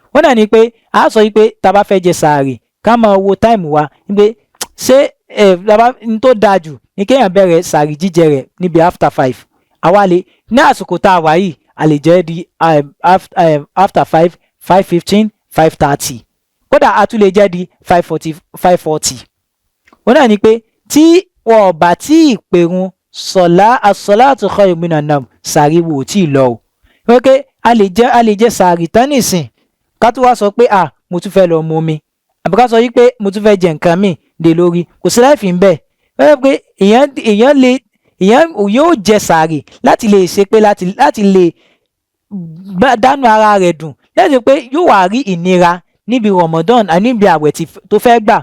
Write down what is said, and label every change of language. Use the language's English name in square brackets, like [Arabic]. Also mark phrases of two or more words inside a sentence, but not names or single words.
[Yoruba] wọ́n náà ní pé a sọ yìí pé tá a bá fẹ́ jẹ sàárì ká máa wo táìmù wa ní pé ṣé n tó dáa jù ní kéèyàn bẹ̀rẹ̀ sàárì jíjẹ rẹ̀ níbi after 5 àwa lè ní àsìkò tá a wà yìí a lè jẹ́ di after 5 5:15 5:30 kódà a tún lè jẹ́ di 5:40. wọ́n náà ní pé tí wọ́n bá tí ì pèrun [Arabic] الصلاة خير من النوم [Yoruba] sàárì wò tí ì lọ o wípé a lè jẹ sàárì tán nìsín ká tó wá sọ pé mo tún fẹ́ lọ mu omi àbí ká sọ yí pé mo tún fẹ́ jẹ nǹkan míì dé lórí kò sí láìfì ń bẹ̀ wípé pé èèyàn yóò jẹ sàárì láti lè ṣe pé láti lè dánú ara rẹ̀ dùn láti pé yóò wá rí ìnira níbi Ramadan níbi àwẹ̀ tó fẹ́ gbà.